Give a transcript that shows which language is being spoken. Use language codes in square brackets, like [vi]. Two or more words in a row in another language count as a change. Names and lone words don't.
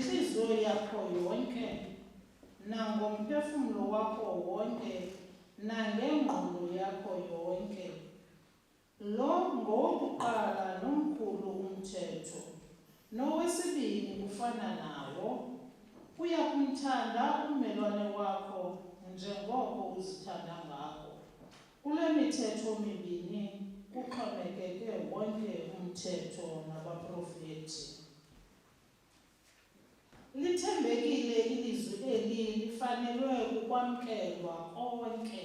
[xh] ngenhliziyo yakho yonke, nangomphefumlo wakho wonke, nangengqondo yakho yonke. Lo ngowokuqala nomkhulu umthetho. Nowesibini ufana nawo, uyakumthanda ummelwane wakho njengoko uzithanda ngako. Kule mithetho mibini kuxhomekeke wonke umthetho nabaprofethi. Lithembekile ilizwi eli, lifanelwe ukwamkelwa konke.